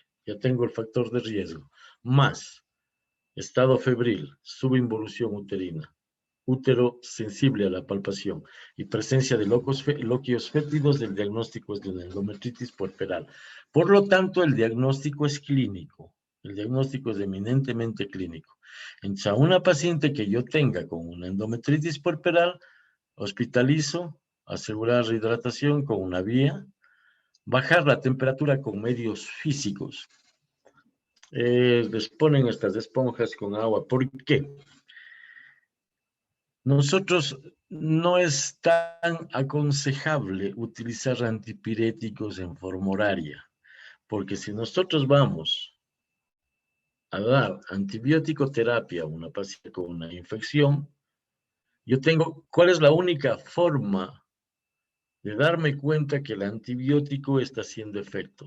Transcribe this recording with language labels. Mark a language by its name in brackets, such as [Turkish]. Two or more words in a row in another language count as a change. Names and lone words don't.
[Spanish] Ya tengo el factor de riesgo, más estado febril, subinvolución uterina, útero sensible a la palpación y presencia de loquios fétidos, el diagnóstico es de una endometritis puerperal. Por lo tanto, el diagnóstico es clínico. El diagnóstico es eminentemente clínico. Entonces, a una paciente que yo tenga con una endometritis puerperal, hospitalizo, asegurar hidratación con una vía, bajar la temperatura con medios físicos. Les ponen estas esponjas con agua. ¿Por qué? nosotros no es tan aconsejable utilizar antipiréticos en forma horaria, porque si nosotros vamos a dar antibiótico terapia a una paciente con una infección, ¿cuál es la única forma de darme cuenta que el antibiótico está haciendo efecto?